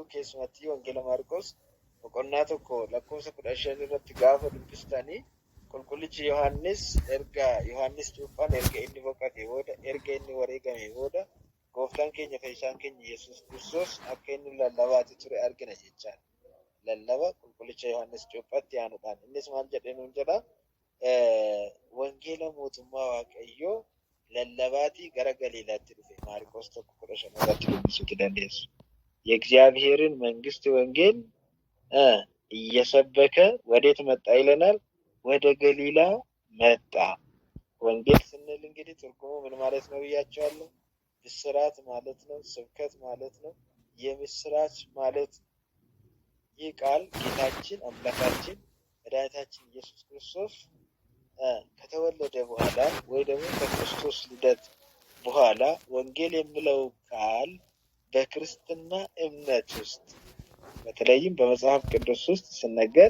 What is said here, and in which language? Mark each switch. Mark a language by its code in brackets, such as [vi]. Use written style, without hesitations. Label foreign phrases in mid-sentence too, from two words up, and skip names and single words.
[om] Keessumatti wangeela Maariqoos boqonnaa 1 lakkoofsa 15 irratti gaafa dubbistanii qulqullichi Yohaannis erga Yohaannis Cuuphaan erga inni boqotee booda erga inni wareegamee booda gooftaan keenya fayyisaan keenya Yesuus Kiristoos akka inni lallabaati ture argina jechaadha. Lallaba qulqullicha Yohaannis Cuuphaatti aanuudhaan innis maal jedhee nuun jedha? Wangeela mootummaa Waaqayyoo lallabaatii gara Galiilaatti dhufe. Maariqoos 1:15 irratti dubbisuu dandeessu. [am] የእግዚአብሔርን መንግስት ወንጌል እየሰበከ ወዴት መጣ ይለናል? ወደ ገሊላ መጣ። ወንጌል ስንል እንግዲህ ትርጉሙ ምን ማለት ነው ብያቸዋለሁ? ብስራት ማለት ነው። ስብከት ማለት ነው። የምስራች ማለት ይህ ቃል ጌታችን አምላካችን መድኃኒታችን ኢየሱስ ክርስቶስ ከተወለደ በኋላ ወይ ደግሞ ከክርስቶስ ልደት በኋላ ወንጌል የሚለው ቃል በክርስትና እምነት ውስጥ በተለይም በመጽሐፍ ቅዱስ ውስጥ ሲነገር